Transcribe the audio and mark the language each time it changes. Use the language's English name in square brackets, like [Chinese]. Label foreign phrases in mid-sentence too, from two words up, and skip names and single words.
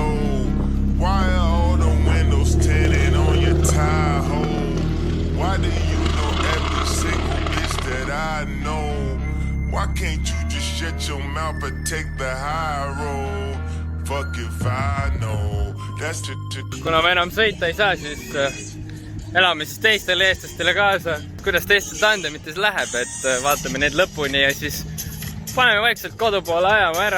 [English] Why are all the windows tinted on your Tahoe? Why do you know every single bitch that I know? Why can't you just shut your mouth and take the high road? Fuck if I know. That's the [Estonian] Kuna me enam sõita ei saa, siis elame siis teistele eestlastele kaasa. Kuidas teistel tandemites läheb, et vaatame need lõpuni ja siis paneme vaikselt kodu poole ajama ära.